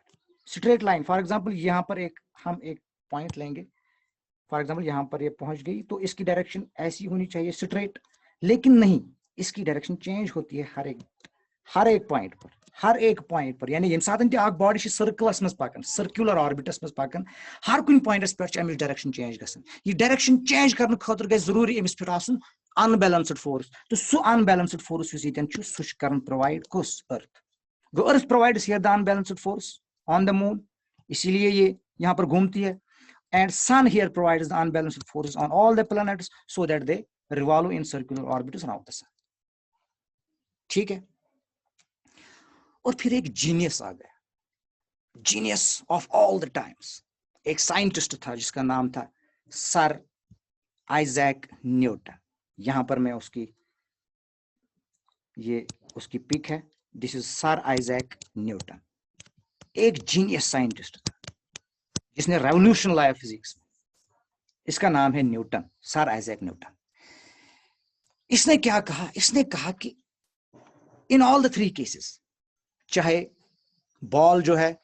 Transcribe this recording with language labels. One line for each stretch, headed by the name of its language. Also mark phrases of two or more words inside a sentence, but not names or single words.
English: straight line, for example
Hindi: यहां पर हम एक पॉइंट लेंगे,
English: for example
Hindi: यहां पर ये पहुंच गई, तो इसकी डायरेक्शन ऐसी होनी चाहिए स्ट्रेट, लेकिन नहीं, इसकी डायरेक्शन चेंज होती है हर एक पॉइंट पर, हर एक पॉइंट पर।
Kashmiri: यानी
English: body circles
Kashmiri: में पकान,
English: circular orbits
Kashmiri: में पकान, हर कुछ पॉइंटस पे अमिस डायरेक्शन चेंज गसन। ये डायरेक्शन चेंज करने खातिर गए जरूरी अमिस पे आसन
English: unbalanced force
Kashmiri: तो सु
English: unbalanced force
Kashmiri: यस यतन छु सु करन प्रोवाइड कुस अर्थ गो
English: earth provides here the unbalanced force on the moon
Hindi: इसीलिए ये यहाँ पर घूमती है
English: and sun here provides the unbalanced forces on all the planets so that they revolve in circular orbits around the sun
Hindi: ठीक है और फिर एक जीनियस आ गया
English: genius of all the times
Hindi: एक साइंटिस्ट था जिसका नाम था सर आइजैक न्यूटन यहां पर मैं ये उसकी पिक है
English: this is Sir Isaac Newton
Hindi: एक जीनियस साइंटिस्ट था जिसने रेवोल्यूशन लाया फिजिक्स में इसका नाम है न्यूटन सर आइजैक न्यूटन इसने क्या कहा इसने कहा कि
English: in all the three cases
Hindi: चाहे बॉल जो है